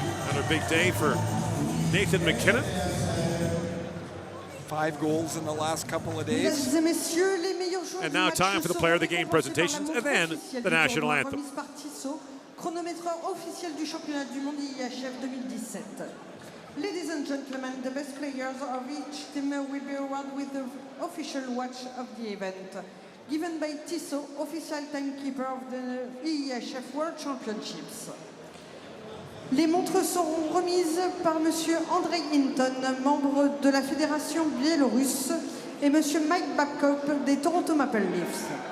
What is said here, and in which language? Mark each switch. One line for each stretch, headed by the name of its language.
English: Another big day for Nathan McKinnon. 5 goals in the last couple of days. And now time for the player of the game presentations and then the national anthem.
French: Chronométreur officiel du championnat du monde IIHF 2017.
English: Ladies and gentlemen, the best players of each team will be awarded with the official watch of the event. given by Tissot, official timekeeper of the IIHF World Championships.
French: Les montres seront remises par Monsieur Andrei Hinton, membre de la Fédération biélorusse, et Monsieur Mike Babcock des Toronto Maple Leafs.